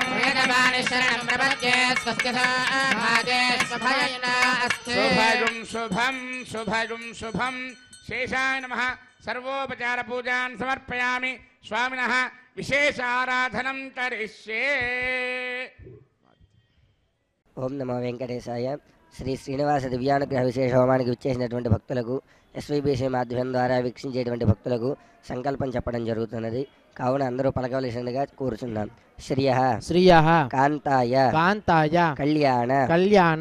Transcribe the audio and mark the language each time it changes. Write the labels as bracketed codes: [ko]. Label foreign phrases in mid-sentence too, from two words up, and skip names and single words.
[sa] वेदवाणी शरणं प्रपद्ये स्वस्ति भागे स्वभयना अस्ते शुभगुं शुभं शुभगुं शुभं शेषाय नमः सर्वोपचार पूजान् समर्पयामि स्वामिनः विशेष आराधनं करिष्ये ఓం నమో వెంకటేశాయ. [te] శ్రీ శ్రీనివాస దివ్యానుగ్రహ విశేష హోమానికి విచ్చేసినటువంటి భక్తులకు ఎస్వీబీసీ మాధ్యమం ద్వారా వీక్షించేటువంటి భక్తులకు సంకల్పం చెప్పడం జరుగుతున్నది. కావున అందరూ పలకవలసిందిగా కోరుచున్నాం. శ్రియః [sa] శ్రియః కాంతాయ కాంతాయ కళ్యాణ కళ్యాణ